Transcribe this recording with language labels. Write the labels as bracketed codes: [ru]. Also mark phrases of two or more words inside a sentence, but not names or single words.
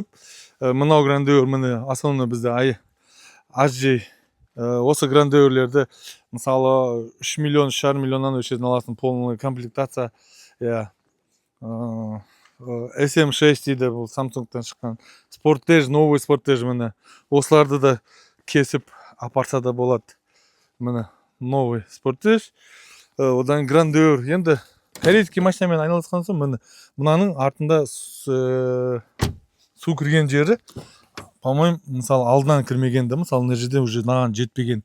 [kk] Мынау Grandeur, міне основны бізде AJ. Осы Grandeur'лерді, мысалы, 3 миллион, 3,5 миллионнан өшетін аласың, [ru] полный комплектация. [kk] SM6 дейді, бұл Samsung'тан шыққан. Sportage, новый Sportage, міне. Осыларды да кесіп апарса да болады. Міне, новый Sportage. Одан Grandeur. Енді корейский машинамен айналысқан соң, міне, мынаның артында су кірген жері, по-моему, мысалы, алдынан кірмегенді, мысалы, мына жерде уже маған жетпеген.